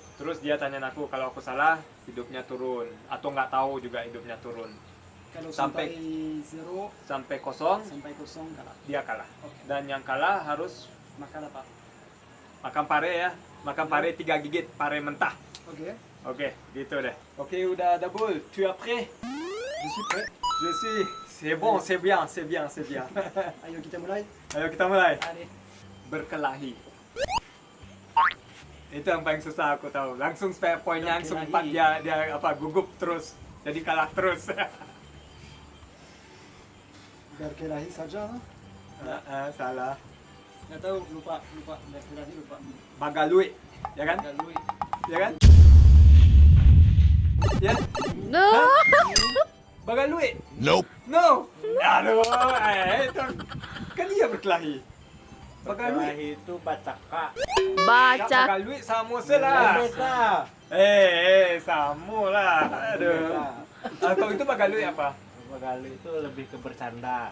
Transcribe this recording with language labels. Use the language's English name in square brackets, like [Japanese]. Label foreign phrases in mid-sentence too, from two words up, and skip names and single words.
[Indonesian] Terus dia tanya aku, kalau aku salah, hidupnya turun. Atau nggak tahu juga hidupnya turun. Kalau Sampai- sampai 0 Sampai kosong, sampai 0 kalah. dia kalah. Oke. Dan yang kalah harus Makan apa? makan pare ya. Makan pare 3 gigit, pare mentah. Oke. Oke, gitu deh. Oke, udah double. [French] Tu es prêt? Je suis prêt. Je suis. C'est bon, c'est bien, c'est bien, c'est bien. [Indonesian] Ayo kita mulai. Ayo kita mulai. Allez. Berkelahi. Itu yang paling susah aku tahu. Langsung spare poinnya langsung 4, Berkelahi. dia apa gugup terus. Jadi kalah terus. Berkelahi saja lah. Salah. Nggak tahu, lupa. Berkelahi lupa. Bagalui, ya kan? Galui. Ya kan? Ya? No. Bagalui. Nope. No. Aduh, itu kan dia berkelahi. Bagalui. Berkelahi itu bacaka. Baca. Bagalui samu lah. Beda. Samu lah. Aduh. Kalau itu bagalui apa? Bagali itu lebih ke bercanda.